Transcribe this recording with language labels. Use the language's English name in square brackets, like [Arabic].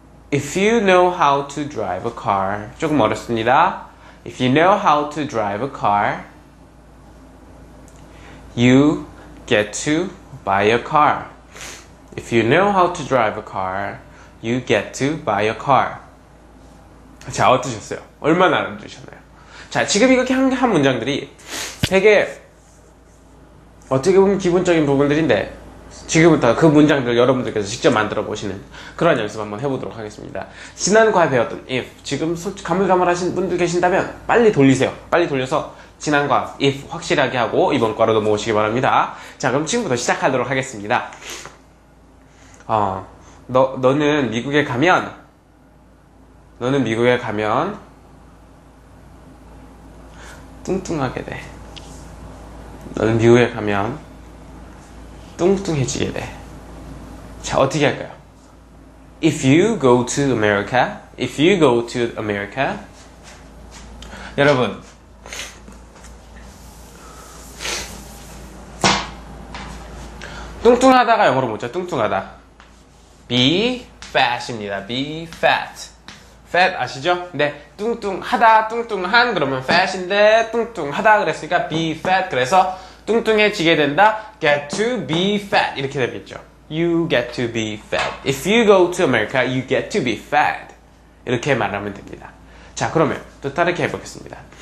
[English] If you know how to drive a car, [Korean] 조금 어렵습니다. [English] If you know how to drive a car, you get to buy a car. If you know how to drive a car, you get to buy a car. [Korean] 자, 어떠셨어요? 얼마나 알아들으셨나요? 자, 지금 이렇게 한 문장들이 되게 어떻게 보면 기본적인 부분들인데 지금부터 그 문장들을 여러분들께서 직접 만들어 보시는 그런 연습 한번 해보도록 하겠습니다. 지난과에 배웠던 if, 지금 가물가물하신 분들 계신다면 빨리 돌리세요. 빨리 돌려서 지난과 if 확실하게 하고 이번 과로 넘어오시기 바랍니다. 자, 그럼 지금부터 시작하도록 하겠습니다. 너는 미국에 가면 뚱뚱하게 돼. 너는 미국에 가면 뚱뚱해지게 돼. 자, 어떻게 할까요? [English] If you go to America, [Korean] 여러분, 뚱뚱하다가 영어로 뭐죠? 뚱뚱하다. be fat입니다. be fat. fat 아시죠? 네, 뚱뚱하다, 뚱뚱한 그러면 fat인데 뚱뚱하다 그랬으니까 be fat. 그래서 뚱뚱해지게 된다. [English] get to be fat [Korean] 이렇게 되겠죠. [English] You get to be fat. If you go to America, you get to be fat. [Korean] 이렇게 말하면 됩니다. 자, 그러면 또 다르게 해보겠습니다.